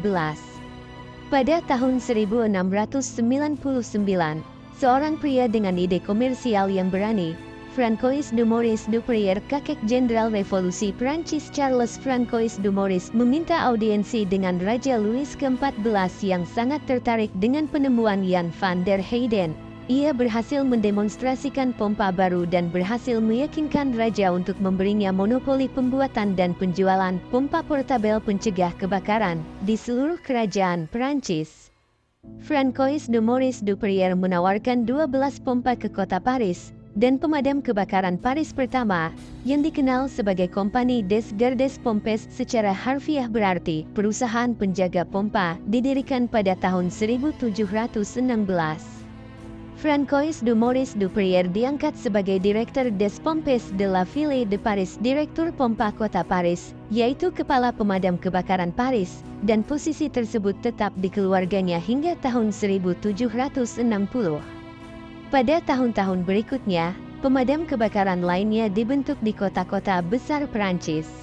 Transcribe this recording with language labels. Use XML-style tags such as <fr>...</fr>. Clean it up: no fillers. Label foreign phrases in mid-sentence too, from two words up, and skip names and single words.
<id>Pada tahun 1699, seorang pria dengan ide komersial yang berani, Francois de Maurice Duperrier, kakek Jenderal Revolusi Perancis Charles Francois de Maurice, meminta audiensi dengan Raja Louis ke-14 yang sangat tertarik dengan penemuan Jan van der Heyden. Ia berhasil mendemonstrasikan pompa baru dan berhasil meyakinkan raja untuk memberinya monopoli pembuatan dan penjualan pompa portabel pencegah kebakaran di seluruh kerajaan Perancis. Francois de Maurice Duperrier menawarkan 12 pompa ke kota Paris, dan pemadam kebakaran Paris pertama, yang dikenal sebagai Compagnie des Gardes Pompes secara harfiah berarti perusahaan penjaga pompa, didirikan pada tahun 1716. Francois de Maurice Duprier diangkat sebagai Direktur</id> <fr>des Pompes de la Ville de Paris,</fr> <id>Direktur Pompa Kota Paris, yaitu Kepala Pemadam Kebakaran Paris, dan posisi tersebut tetap di keluarganya hingga tahun 1760. Pada tahun-tahun berikutnya, pemadam kebakaran lainnya dibentuk di kota-kota besar Perancis.</id>